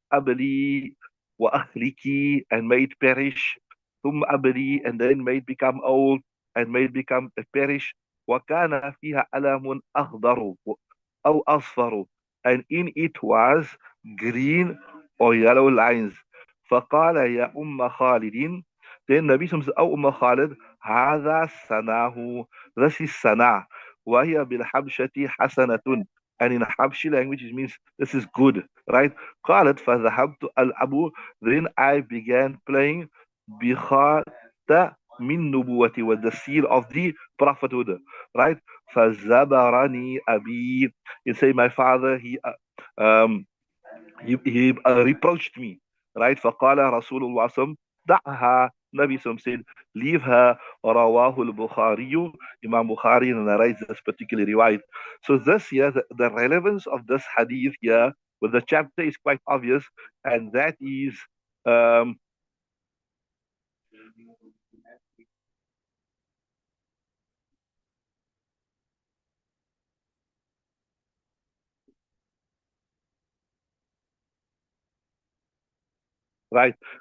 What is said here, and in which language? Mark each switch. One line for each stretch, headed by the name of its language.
Arabic: Abli wa akhliki,
English: and made perish. Abli, and then made become old and made become perish.
Arabic: وكان فيها ألم أخضر أو أصفر,
English: and in it was green or yellow lines.
Arabic: فقال يا خالد.
English: Then Nabi says,
Arabic: أو خالد, هذا سناه.
English: This is sana.
Arabic: وهي بالحبشة حسنة.
English: And in Habshi language it means this is good, right?
Arabic: قالت فذهبت ألعب.
English: Then I began playing
Arabic: بخاتمها min nubuwati,
English: with the seal of the prophethood, right?
Arabic: فَزَبَرَنِي أَبِي.
English: You say, my father, um, he reproached me, right?
Arabic: فقال رسول الله صلى الله عليه وسلم دعها.
English: Nabi Sallam said, leave her.
Arabic: رواه البخاري.
English: Imam Bukhari narrates this particular riwayat. So this here, the relevance of this hadith here with the chapter is quite obvious, and that is um, right.